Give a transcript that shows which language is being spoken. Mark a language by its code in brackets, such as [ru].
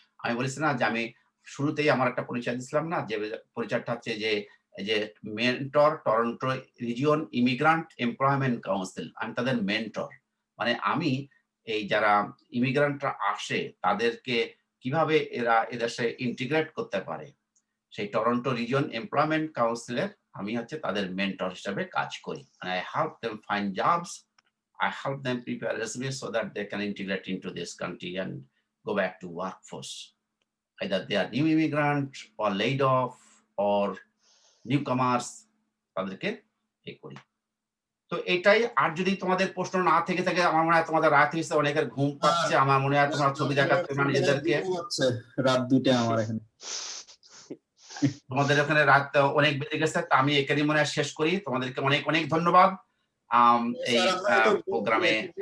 [bn] আমি বলেছি না যে আমি শুরুতেই আমার একটা পরিচয় দিছিলাম না, যে পরিচয়টা হচ্ছে যে mentor Toronto region immigrant employment council. আমি তাদের মেন্টর, মানে আমি এই যারা ইমিগ্রান্টরা আসে তাদেরকে কিভাবে এরা এদেশে ইন্টিগ্রেট করতে পারে সেই টরন্টো রিজিয়ন এমপ্লয়মেন্ট কাউন্সিলের আমি হচ্ছে তাদের মেন্টর হিসেবে কাজ করি। [en] I help them find jobs, I help them prepare resumes so that they can integrate into this country and go back to workforce. Either they are new immigrant or laid off or newcomers, [bn] তাদেরকে করি। তো এটাই। আর যদি তোমাদের প্রশ্ন না থেকে থাকে, আমার মনে হয় তোমাদের রাত হয়েছে, অনেকের ঘুম পাচ্ছে, আমার মনে হয় তোমরা ছবি দেখাচ্ছ না নিজেদেরকে, রাত 2টা আমার এখানে, তোমাদের ওখানে রাত অনেক বেজে গেছে। তা আমি এখানেই মনে হয় শেষ করি। তোমাদেরকে অনেক অনেক ধন্যবাদ এই প্রোগ্রামে